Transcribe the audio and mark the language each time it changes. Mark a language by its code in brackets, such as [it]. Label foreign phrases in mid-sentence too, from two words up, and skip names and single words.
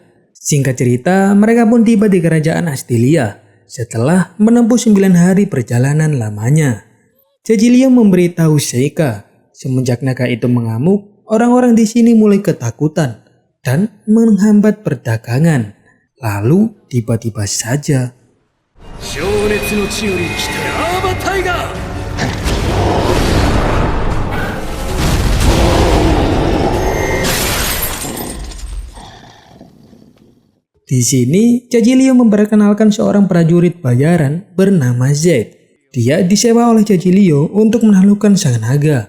[id] Singkat cerita, mereka pun tiba di kerajaan Astilia setelah menempuh 9 hari perjalanan lamanya. Cacilio memberitahu Sheikah, semenjak naga itu mengamuk, orang-orang di sini mulai ketakutan dan menghambat perdagangan. Lalu tiba-tiba saja, [ja] 情熱の地より来たラーバタイガー [id] di sini Cacilio memperkenalkan seorang prajurit bayaran bernama Zed. Dia disewa oleh Cacilio untuk menaklukkan sang naga.